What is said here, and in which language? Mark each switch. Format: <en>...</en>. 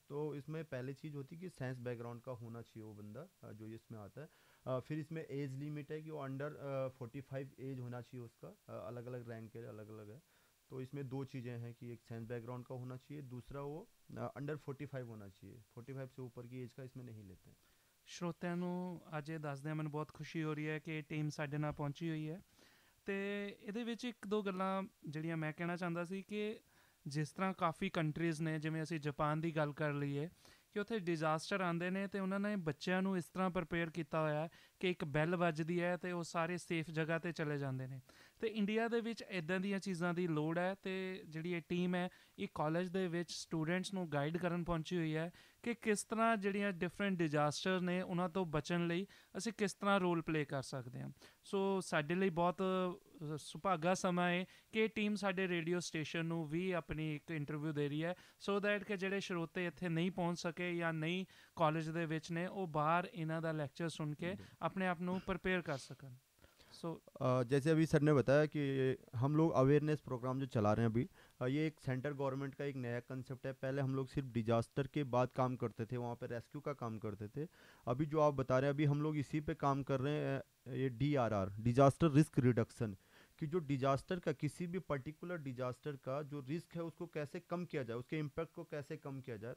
<hi>तो इसमें पहली चीज़ होती है कि साइंस बैकग्राउंड का होना चाहिए वो बंदा जो इसमें आता है। फिर इसमें एज लिमिट है कि वो अंडर 45 एज होना चाहिए उसका, अलग अलग रैंक के अलग अलग है। तो इसमें दो चीज़ें हैं कि एक साइंस बैकग्राउंड का होना चाहिए, दूसरा वो अंडर 45 होना चाहिए, 45 से ऊपर की एज का इसमें नहीं लेते हैं।</hi> <pa>ਸਰੋਤਿਆਂ ਨੂੰ ਅੱਜ ਇਹ ਦੱਸਦਿਆਂ ਮੈਨੂੰ ਬਹੁਤ ਖੁਸ਼ੀ ਹੋ ਰਹੀ ਹੈ ਕਿ ਇਹ ਟੀਮ ਸਾਡੇ ਨਾਲ ਪਹੁੰਚੀ ਹੋਈ ਹੈ ਅਤੇ ਇਹਦੇ ਵਿੱਚ ਇੱਕ ਦੋ ਗੱਲਾਂ ਜਿਹੜੀਆਂ ਮੈਂ ਕਹਿਣਾ ਚਾਹੁੰਦਾ ਸੀ ਕਿ ਜਿਸ ਤਰ੍ਹਾਂ ਕਾਫੀ ਕੰਟਰੀਜ਼ ਨੇ, ਜਿਵੇਂ ਅਸੀਂ ਜਾਪਾਨ ਦੀ ਗੱਲ ਕਰ ਲਈਏ ਕਿ ਉੱਥੇ ਡਿਜ਼ਾਸਟਰ ਆਉਂਦੇ ਨੇ ਅਤੇ ਉਹਨਾਂ ਨੇ ਬੱਚਿਆਂ ਨੂੰ ਇਸ ਤਰ੍ਹਾਂ ਪ੍ਰਪੇਅਰ ਕੀਤਾ ਹੋਇਆ ਹੈ ਕਿ ਇੱਕ ਬੈਲ ਵੱਜਦੀ ਹੈ ਅਤੇ ਉਹ ਸਾਰੇ ਸੇਫ ਜਗ੍ਹਾ 'ਤੇ ਚਲੇ ਜਾਂਦੇ ਨੇ। ਅਤੇ ਇੰਡੀਆ ਦੇ ਵਿੱਚ ਇੱਦਾਂ ਦੀਆਂ ਚੀਜ਼ਾਂ ਦੀ ਲੋੜ ਹੈ ਅਤੇ ਜਿਹੜੀ ਇਹ ਟੀਮ ਹੈ ਇਹ ਕਾਲਜ ਦੇ ਵਿੱਚ ਸਟੂਡੈਂਟਸ ਨੂੰ ਗਾਈਡ ਕਰਨ ਪਹੁੰਚੀ ਹੋਈ ਹੈ ਕਿ ਕਿਸ ਤਰ੍ਹਾਂ ਜਿਹੜੀਆਂ ਡਿਫਰੈਂਟ ਡਿਜ਼ਾਸਟਰ ਨੇ ਉਹਨਾਂ ਤੋਂ ਬਚਣ ਲਈ ਅਸੀਂ ਕਿਸ ਤਰ੍ਹਾਂ ਰੋਲ ਪਲੇ ਕਰ ਸਕਦੇ ਹਾਂ। ਸੋ ਸਾਡੇ ਲਈ ਬਹੁਤ ਸੁਭਾਗਾ ਸਮਾਂ ਹੈ ਕਿ ਇਹ ਟੀਮ ਸਾਡੇ ਰੇਡੀਓ ਸਟੇਸ਼ਨ ਨੂੰ ਵੀ ਆਪਣੀ ਇੱਕ ਇੰਟਰਵਿਊ ਦੇ ਰਹੀ ਹੈ,</pa> <en>so that</en> <pa>ਕਿ ਜਿਹੜੇ ਸਰੋਤੇ ਇੱਥੇ ਨਹੀਂ ਪਹੁੰਚ ਸਕੇ ਜਾਂ ਨਹੀਂ ਕਾਲਜ ਦੇ ਵਿੱਚ ਨੇ, ਉਹ ਬਾਹਰ ਇਹਨਾਂ ਦਾ ਲੈਕਚਰ ਸੁਣ ਕੇ ਆਪਣੇ ਆਪ ਨੂੰ ਪ੍ਰਪੇਅਰ ਕਰ ਸਕਣ।</pa> <hi>सो जैसे अभी सर ने बताया कि हम लोग अवेयरनेस प्रोग्राम जो चला रहे हैं अभी, ये एक सेंट्रल गवर्नमेंट का एक नया कंसेप्ट है। पहले हम लोग सिर्फ डिजास्टर के बाद काम करते थे, वहाँ पे रेस्क्यू का काम करते थे। अभी जो आप बता रहे हैं, अभी हम लोग इसी पे काम कर रहे हैं, ये DRR, डिजास्टर रिस्क रिडक्शन, कि जो डिजास्टर का, किसी भी पर्टिकुलर डिजास्टर का जो रिस्क है उसको कैसे कम किया जाए, उसके इम्पैक्ट को कैसे कम किया जाए।</hi>